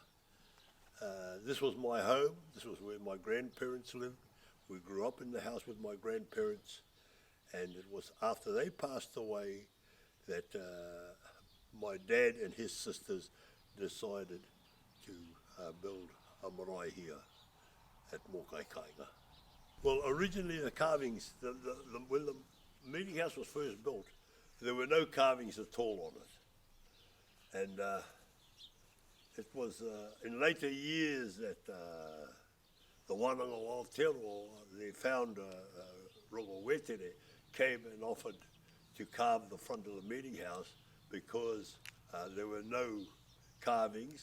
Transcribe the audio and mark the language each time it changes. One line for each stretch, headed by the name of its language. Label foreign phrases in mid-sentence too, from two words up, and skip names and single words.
English: This was my home, this was where my grandparents lived. We grew up in the house with my grandparents, and it was after they passed away that my dad and his sisters decided to build a marae here at Mokai Kainga. Well, originally the carvings, when the meeting house was first built, there were no carvings at all on it. And it was in later years that the Wānanga o Aotearoa, they found Rongo Wetere, came and offered to carve the front of the meeting house because there were no carvings.